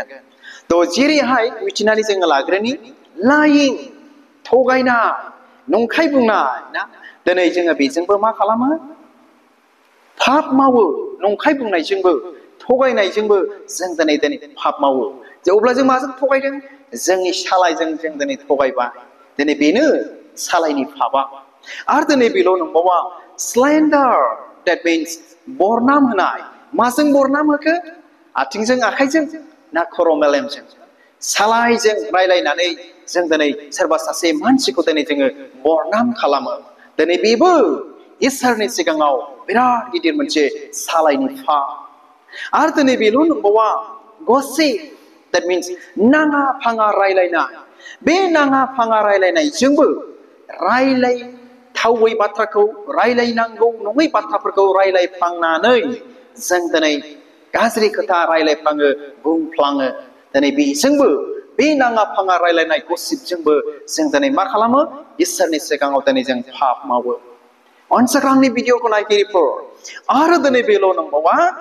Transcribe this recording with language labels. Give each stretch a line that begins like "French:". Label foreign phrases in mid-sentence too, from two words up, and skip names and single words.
Bodo: थ' जेरैहाय मिथिनानै जोङो लाग्रोनि लाइं थगायनाय नंखाय बुंनाय ना दिनै जोङो बेजोंबो मा खालामो पाप मावो। नंखाय बुंनायजोंबो थगायनायजोंबो जों दिनै पाप मावो। अब्ला जों माजों थगायदों जोंनि सालायजों जों दिनै थगायबाय दिनै बेनो सालायनि फाबा आरो दिनै बेल' नंबावा स्लेन्डार
English: that means
Bodo: बरनाम होनाय माजों बरनाम होखो आथिंजों आखाइजों ना खर' मेलेमजों सालायजों रायलायनानै जों दिनै सोरबा सासे मानसिखौ दिनै जोङो बरनाम खालामो दिनै बेबो इसोरनि सिगाङाव बिराद गिदिर मोनसे सालायनि फा आरो दिनै बेल' नंबावा gossip
English: that means
Bodo: नाङा फाङा रायलायनाय बे नाङा फाङा रायलायनायजोंबो रायलायथावै बाथ्राखौ रायलायनांगौ नङै बाथ्राफोरखौ रायलायफ्लांनानै जों दिनै गाज्रि खोथा रायलायफ्लाङो बुंफ्लाङो दिनै बेजोंबो बे नाङा फाङा रायलायनाय गसिबजोंबो जों दिनै मा खालामो इसोरनि सिगाङाव दिनै जों पाप मावो अनसाग्रा आंनि भिडिअखौ नायगिरिफोर आरो दिनै बेल' नंबावा